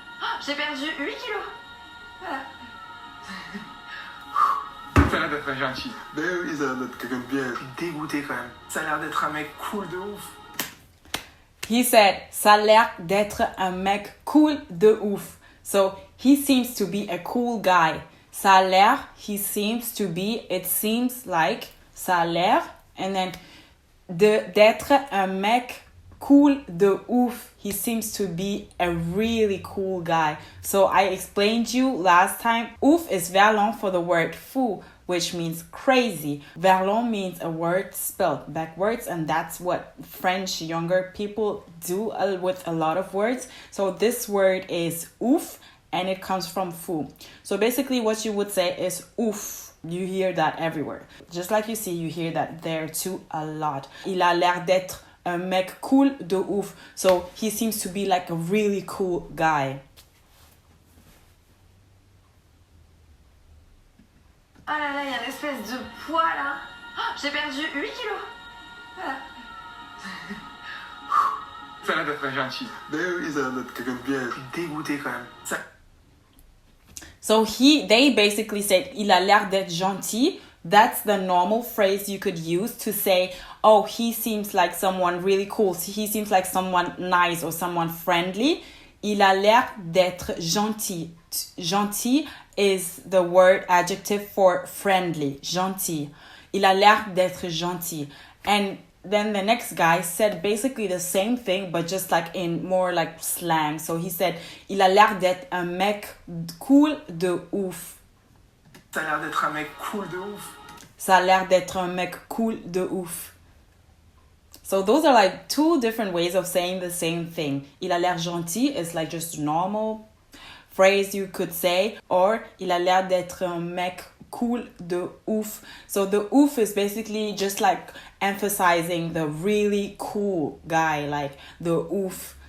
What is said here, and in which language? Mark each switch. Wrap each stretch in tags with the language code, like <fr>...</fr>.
<fr>Oh, j'ai perdu 8 kilos. Voilà. Ça a l'air d'être un gentil. Ben oui, ça a l'air d'être quelqu'un de bien. Je suis dégoûté quand même. Ça a l'air d'être un mec cool de ouf.</fr> <en>He said,</en> <fr>ça a l'air d'être un mec cool de ouf.</fr> <en>So, he seems to be a cool guy.</en> <fr>Ça a l'air,</fr> <en>he seems to be, it seems like,</en> <fr>ça a l'air,</fr> <en>and then</en> <fr>d'être un mec cool de ouf.</fr> <en>He seems to be a really cool guy. So I explained you last time, ouf is verlan for the word fou, which means crazy. Verlan means a word spelled backwards, and that's what French younger people do with a lot of words. So this word is ouf, and it comes from fou. So basically what you would say is ouf. You hear that everywhere. Just like you see, you hear that there too a lot.</en> <fr>Il a l'air d'être un mec cool de ouf.</fr> <en>So he seems to be like a really cool guy.</en> <fr>Oh là là, il y a une espèce de poids là. Oh, j'ai perdu 8 kilos. Voilà. Ça a l'air d'être un gentil. Ben oui, ça a l'air d'être quelqu'un de bien. Je suis dégoûté quand même.</fr> <en>So they basically said,</en> <fr>il a l'air d'être gentil.</fr> <en>That's the normal phrase you could use to say, oh, he seems like someone really cool. He seems like someone nice or someone friendly.</en> <fr>Il a l'air d'être gentil.</fr> <en>Gentil is the word adjective for friendly. Gentil.</en> <fr>Il a l'air d'être gentil.</fr> <en>And then the next guy said basically the same thing, but just like in more like slang. So he said,</en> <fr>il a l'air d'être un mec cool de ouf. Ça a l'air d'être un mec cool de ouf. Ça a l'air d'être un mec cool de ouf.</fr> <en>So those are like two different ways of saying the same thing.</en> <fr>Il a l'air gentil</fr> <en>is like just normal phrase you could say, or</en> <fr>il a l'air d'être un mec cool de ouf.</fr> <en>So the ouf is basically just like emphasizing the really cool guy, like the oof.</en>